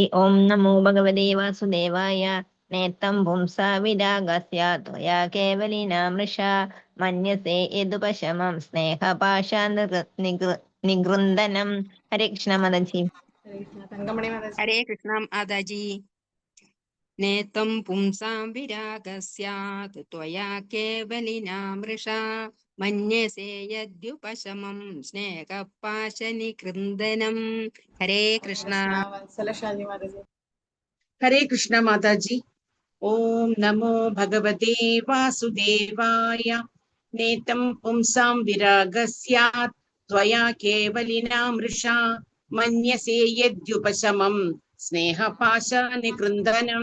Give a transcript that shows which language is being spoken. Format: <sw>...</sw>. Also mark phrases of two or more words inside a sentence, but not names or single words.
<sa>ॐ नमो भगवते वासुदेवाय नेतं पुंसां विरागस्य त्वया केवलिना मृषा मन्यसे यदुपशमं स्नेह पाश निकृन्तनम्. हरे कृष्ण माताजी. Hare Krishna Tangamani Mataji. हरे कृष्ण माताजी। नेतं पुंसां विरागस्य त्वया केवलिना मृषा മന്യസേ യദ്യുപശമം സ്നേഹപാശനികൃന്ദനം. ഹരേ കൃഷ്ണ. വത്സല ഷാജി മാതാജി. ഹരേ കൃഷ്ണ മാതാജി. ഓം നമോ ഭഗവതേ വാസുദേവായ. നേതം പുംസാം വിരാഗസ്യാത് ത്വയാ കേവലിനാ മൃഷാ മന്യസേ യദ്യുപശമം സ്നേഹപാശനികൃന്ദനം.</sa>